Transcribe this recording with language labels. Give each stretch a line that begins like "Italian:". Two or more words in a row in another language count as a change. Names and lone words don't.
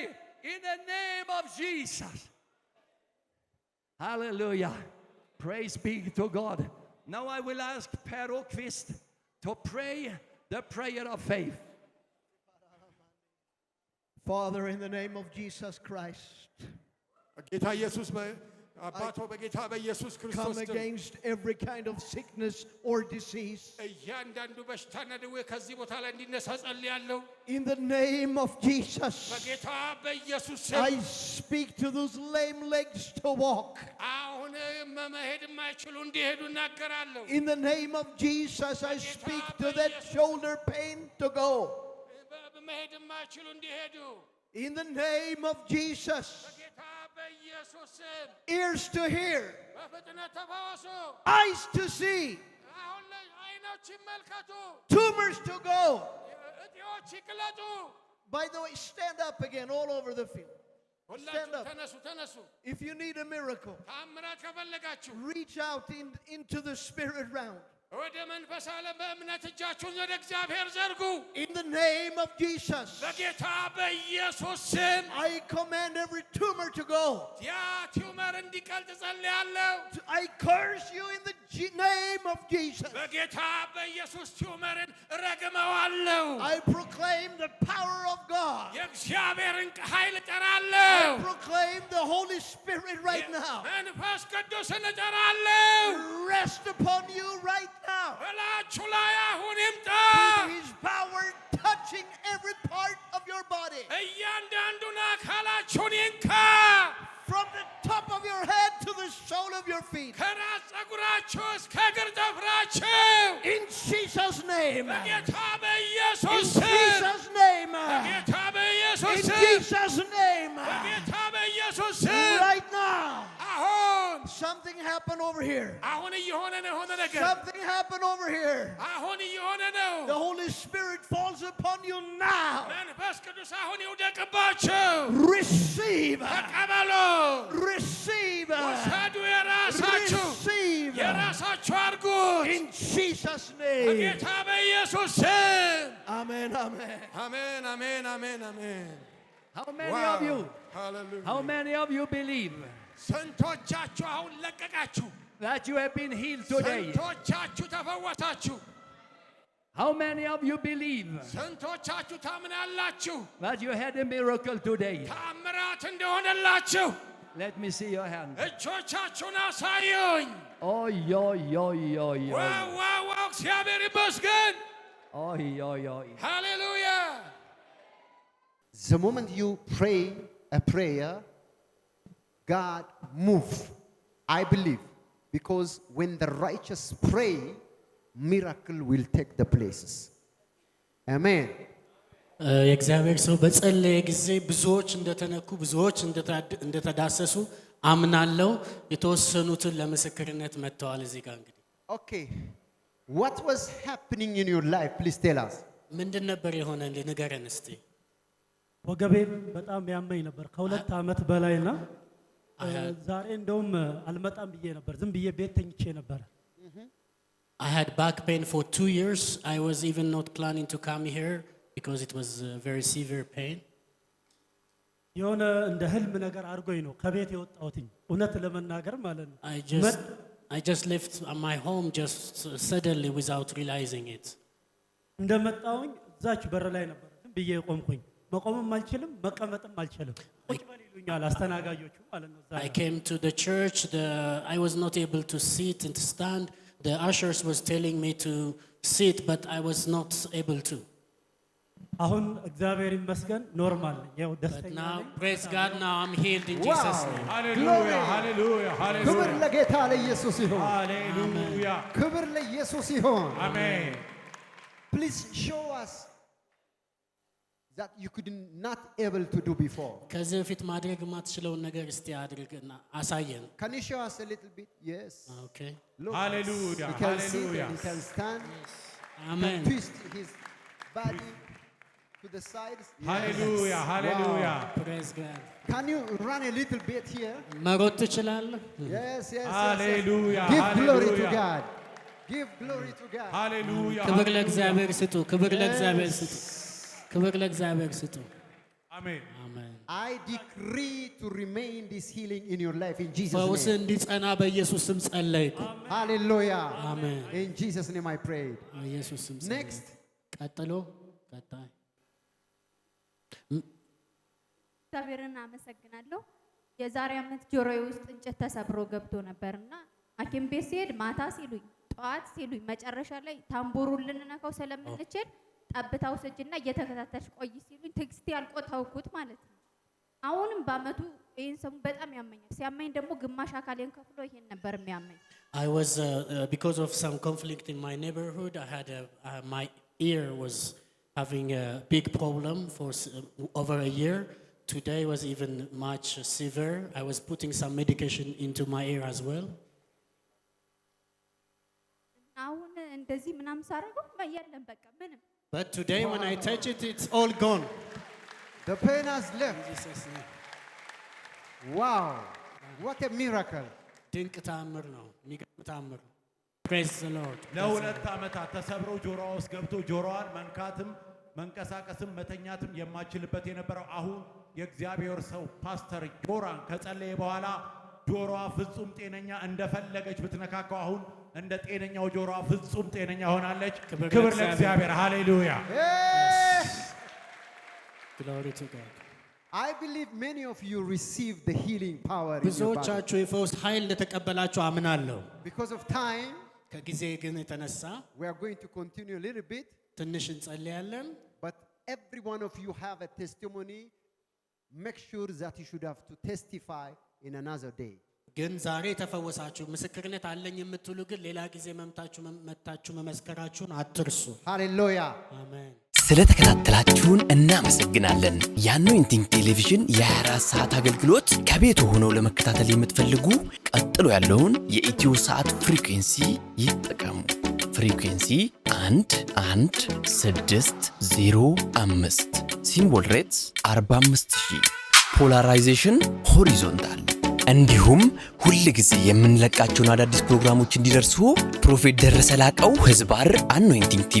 English: In the name of Jesus. Hallelujah. Praise be to God. Now I will ask Per Åkvist to pray the prayer of faith. Father, in the name of Jesus Christ,
Amharic: ጌታ ኢየሱስ አባቶ በጌታ በኢየሱስ
English: come
Amharic: ክርስቶስ ደም
English: against every kind of sickness or disease.
Amharic: እያንዳንዱ በሽታና ደዌ ከዚህ ቦታ ላይ እንዲነሳ ጸልያለሁ።
English: In the name of Jesus,
Amharic: በጌታ በኢየሱስ
English: I
Amharic: ስም
English: speak to those lame legs to walk.
Amharic: አሁን መሄድ የማይችሉ እንዲሄዱ እናገራለሁ።
English: In the name of Jesus, I speak to that shoulder pain to go.
Amharic: መሄድ የማይችሉ እንዲሄዱ
English: In the name of Jesus,
Amharic: በጌታ በኢየሱስ ስም
English: ears to hear,
Amharic: በፍጥነት ተፈወሱ።
English: eyes to see,
Amharic: አሁን ላይ አይኖች ይመልከቱ፣
English: tumors to go.
Amharic: እጢዎች ይቅለጡ።
English: By the way, stand up again all over the field. Stand
Amharic: ሁላችሁ
English: up.
Amharic: ተነሱ ተነሱ።
English: If you need a miracle,
Amharic: ታምራት ከፈለጋችሁ
English: reach out into the spirit realm.
Amharic: ወደ መንፈስ ዓለም በእምነት እጃችሁን ወደ እግዚአብሔር ዘርጉ።
English: In the name of Jesus,
Amharic: በጌታ በኢየሱስ ስም
English: I command every tumor to go.
Amharic: ያ ቲዩመር እንዲቀልጥ ጸልያለሁ።
English: I curse you in the name of Jesus.
Amharic: በጌታ በኢየሱስ ቲዩመርን ረግመዋለሁ።
English: I proclaim the power of God.
Amharic: የእግዚአብሔርን ኃይል
English: I
Amharic: እጠራለሁ።
English: proclaim the Holy Spirit right now.
Amharic: መንፈስ ቅዱስን እጠራለሁ።
English: Rest upon you right now.
Amharic: በላችሁ ላይ አሁን ይምጣ።
English: With His power touching every part of your body.
Amharic: እያንዳንዱን አካላችሁን ይንካ።
English: From the top of your head to the sole of your feet.
Amharic: ከራስ ፀጉራችሁ እስከ እግር ጥፍራችሁ
English: In Jesus' name.
Amharic: በጌታ
English: In
Amharic: በኢየሱስ ስም
English: Jesus' name.
Amharic: በጌታ በኢየሱስ
English: In
Amharic: ስም
English: Jesus' name.
Amharic: በጌታ በኢየሱስ ስም
English: Right now.
Amharic: አሁን
English: Something happened over here.
Amharic: አሁን እየሆነ ነው የሆነ ነገር
English: Something happened over here.
Amharic: አሁን እየሆነ ነው።
English: The Holy Spirit falls upon you now.
Amharic: መንፈስ ቅዱስ አሁን ይውደቅባችሁ።
English: Receive.
Amharic: ተቀበሉ።
English: Receive.
Amharic: ውሰዱ። የራሳችሁ
English: Receive.
Amharic: የራሳችሁ አድርጉት
English: In Jesus' name.
Amharic: በጌታ በኢየሱስ ስም።
English: Amen. Amen.
Amharic: አሜን አሜን አሜን አሜን።
English: How many of you?
Amharic: ሃሌሉያ።
English: How many of you believe
Amharic: ስንቶቻችሁ አሁን ለቀቃችሁ?
English: that you have been healed today?
Amharic: ስንቶቻችሁ ተፈወሳችሁ?
English: How many of you believe
Amharic: ስንቶቻችሁ ታምናላችሁ
English: that you had a miracle today?
Amharic: ታምራት እንደሆነላችሁ?
English: Let me see your hand.
Amharic: እጆቻችሁን አሳዩኝ። Oh, yo, yo, yo, yo. ዋው ዋው ዋው! እግዚአብሔር ይመስገን። Oh, yo, yo. ሃሌሉያ።
English: The moment you pray a prayer, God move. I believe. Because when the righteous pray, miracle will take the places. Amen.
Amharic: የእግዚአብሔር ሰው በጸለየ ጊዜ ብዙዎች እንደተነኩ ብዙዎች እንደተዳሰሱ አምናለሁ። የተወሰኑትን ለምስክርነት መጥተዋል እዚህ ጋር። እንግዲህ
English: Okay. What was happening in your life? Please tell us.
Amharic: ምንድን ነበር የሆነ ንገረን እስቲ። ወገቤም በጣም ያመኝ ነበር ከ2 ዓመት በላይና ዛሬ እንደውም አልመጣም ብዬ ነበር። ዝም ብዬ ቤት ተኝቼ ነበር።
English: I had back pain for 2 years. I was even not planning to come here because it was very severe pain.
Amharic: የሆነ እንደ ህልም ነገር አድርጎኝ ነው ከቤት የወጣሁትኝ እውነት ለመናገር ማለት ነው።
English: I just left my home just suddenly without realizing it.
Amharic: እንደመጣሁኝ እዛች በር ላይ ነበር ዝም ብዬ ቆምኩኝ። መቆምም አልችልም መቀመጥም አልችልም። ቁጭ በል ይሉኛል አስተናጋጆቹ ማለት ነው።
English: I came to the church. I was not able to sit and to stand. The ushers was telling me to sit, but I was not able to.
Amharic: አሁን እግዚአብሔር ይመስገን ኖርማል ያው
English: But
Amharic: ደስተኛ
English: now,
Amharic: ነኝ።
English: praise God, now I'm healed in Jesus' name.
Amharic: ሃሌሉያ ሃሌሉያ ክብር ሃሌሉያ ለጌታ ለኢየሱስ ይሁን። ሃሌሉያ ክብር ለኢየሱስ ይሁን። አሜን።
English: Please show us that you could not able to do before.
Amharic: ከዚህ በፊት ማድረግ የማትችለውን ነገር እስቲ አድርግና አሳየን።
English: Can you show us a little bit? Yes. Okay. Look. Hallelujah, He can sit hallelujah. and he can stand. Amen. Can twist his body to the sides. Yes.
Amharic: ሃሌሉያ ሃሌሉያ
English: Praise God. Can you run a little bit here?
Amharic: መሮጥ ትችላለህ?
English: Yes, yes, yes.
Amharic: ሃሌሉያ
English: Give glory to
Amharic: ሃሌሉያ
English: God. Give glory to God.
Amharic: ሃሌሉያ ክብር ለእግዚአብሔር ስጡ። ክብር ለእግዚአብሔር ስጡ። ክብር ለእግዚአብሔር ስጡ። አሜን። አሜን።
English: I decree to remain this healing in your life in Jesus'
Amharic: ፈውስ
English: name.
Amharic: እንዲጸና በኢየሱስ ስም ጸለይኩ።
English: Hallelujah.
Amharic: አሜን።
English: In Jesus' name I prayed.
Amharic: በኢየሱስ ስም ጸለይኩ።
English: Next.
Amharic: ቀጥሎ ቀጣይ እግዚአብሔርን አመሰግናለሁ። የዛሬ ዓመት ጆሮዬ ውስጥ እንጨት ተሰብሮ ገብቶ ነበርና ሐኪም ቤት ሲሄድ ማታ ሲሉኝ ጠዋት ሲሉኝ መጨረሻ ላይ ታምቡሩን ልንነካው ስለምንችል ጠብታው ስጅና እየተከታተልሽ ቆይ ሲሉኝ ትግስቴ ያልቆ ተውኩት ማለት ነው። አሁንም በአመቱ ይሄን ሰሙ በጣም ያመኛል። ሲያመኝ ደግሞ ግማሽ አካሌን ከፍሎ ይሄን ነበር የሚያመኝ።
English: I was because of some conflict in my neighborhood. I had my ear was having a big problem for over a year. Today was even much severe. I was putting some medication into my ear as well.
Amharic: አሁን እንደዚህ ምናምን ሳረገው የለም በቃ ምንም።
English: But today when I touch it, it's all gone. The pain has left. Jesus' name. Wow. What a miracle.
Amharic: ድንቅ ተአምር ነው። የሚገርም ተአምር ነው።
English: Praise the Lord.
Amharic: ለሁለት ዓመታት ተሰብሮ ጆሮዋ ውስጥ ገብቶ ጆሮዋን መንካትም መንቀሳቀስም መተኛትም የማይችልበት የነበረው አሁን የእግዚአብሔር ሰው ፓስተር ጆራን ከጸለየ በኋላ ጆሮዋ ፍጹም ጤነኛ እንደፈለገች ብትነካካው አሁን እንደ ጤነኛው ጆሮዋ ፍጹም ጤነኛ ሆናለች። ክብር ለእግዚአብሔር። ሃሌሉያ።
English: Glory to God. I believe many of you received the healing power in your body.
Amharic: ብዙዎቻችሁ የፈውስ ኃይል እንደተቀበላችሁ አምናለሁ።
English: Because of time,
Amharic: ከጊዜ ግን የተነሳ
English: we are going to continue a little bit.
Amharic: ትንሽ እንጸልያለን።
English: But every one of you have a testimony. Make sure that you should have to testify in another day.
Amharic: ግን ዛሬ ተፈወሳችሁ ምስክርነት አለኝ የምትሉ ግን ሌላ ጊዜ መምታችሁ መመስከራችሁን አትርሱ።
English: Hallelujah.
Amharic: አሜን። ስለተከታተላችሁን እናመሰግናለን። የአኖይንቲንግ ቴሌቪዥን የ24 ሰዓት አገልግሎት ከቤቱ ሆነው ለመከታተል የምትፈልጉ ቀጥሎ ያለውን የኢትዮ ሰዓት ፍሪኩዌንሲ ይጠቀሙ። ፍሪኩዌንሲ 11605
English: symbol rates
Amharic: 45000
English: polarization horizontal።
Amharic: እንዲሁም ሁል ጊዜ የምንለቃቸውን አዳዲስ ፕሮግራሞች እንዲደርሱ ፕሮፌት ደረሰ ላቀው ህዝባር አኖይንቲንግ ቲቪ